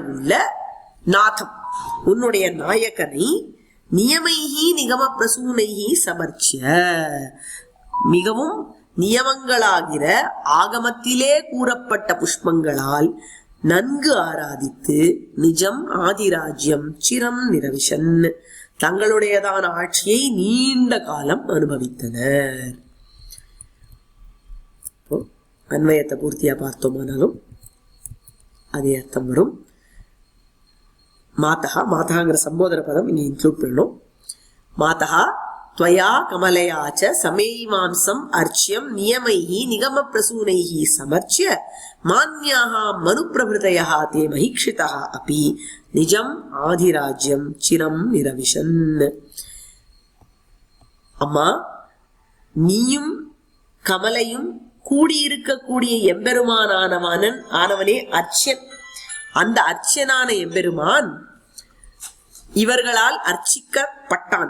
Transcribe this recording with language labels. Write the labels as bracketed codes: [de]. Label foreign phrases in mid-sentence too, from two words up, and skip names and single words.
[ta] உள்ள நாதம் உன்னுடைய நாயகனை [sa] नियमैः निगम प्रसूनैः समर्च्य [ta] மிகவும் நியமங்களாகிற ஆகமத்திலே கூறப்பட்ட புஷ்பங்களால் நன்கு ஆராதித்து [sa] निजम् आधिराज्यं चिरं निरविशन् [ta] தங்களுடையதான ஆட்சியை நீண்ட காலம் அனுபவித்தனர். அன்வயத்தை பூர்த்தியா பார்த்தோமானாலும் அதே அர்த்தம் வரும். மாதா, மாதாங்கிற சம்போதன பதம் இங்க இன்க்ளூட் பண்ணணும். [sa] மாதா त्वया कमलया च समेयिमांसम् अर्च्यं नियमैः निगमप्रसूनैः समर्च्य मान्याः मनुप्रभृतयः ते महीक्षितः अपि निजम् आधिराज्यं चिरं निरविशन्. [ta] அம்மா, நீயும் கமலையும் கூடியிருக்கக்கூடிய எம்பெருமானவனே அர்ச்சன். அந்த அர்ச்சனான எம்பெருமான் இவர்களால் அர்ச்சிக்கப்பட்டான்.